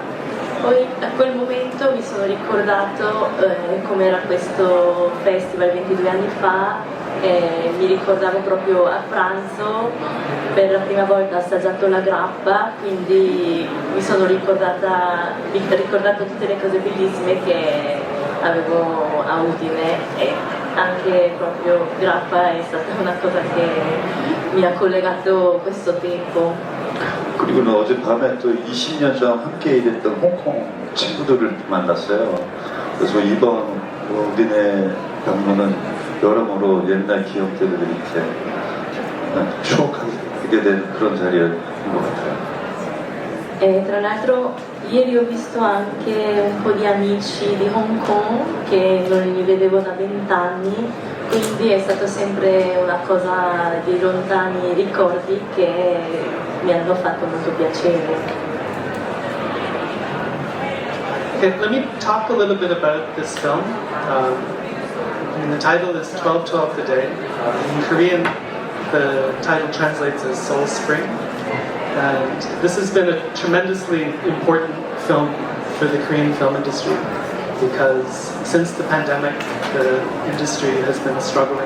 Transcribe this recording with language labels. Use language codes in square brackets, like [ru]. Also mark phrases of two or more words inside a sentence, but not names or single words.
[it] Poi da quel momento mi sono ricordato com'era questo festival 22 anni fa e mi ricordavo proprio a pranzo per la prima volta ho assaggiato la grappa, quindi mi sono ricordato tutte le cose bellissime che avevo a Udine e anche proprio grappa è stata una cosa che mi ha collegato questo tempo. [ko] 그리고는 어젯밤에 또 20년 전 함께 일했던 홍콩 친구들을 만났어요. 그래서 이번 우딘의 방문은 여러모로 옛날 기억들을 이렇게 추억하게 된 그런 자리인 것 같아요. [it] E tra l'altro ieri ho visto anche un po' di amici di Hong Kong che non li vedevo da 20 anni, quindi è stato sempre una cosa di lontani ricordi che mi hanno fatto molto piacere. [en] Okay, let me talk a little bit about this film. The title is 1212 the Day. In Korean, the title translates as Soul Spring. And this has been a tremendously important film for the Korean film industry because since the pandemic, the industry has been struggling.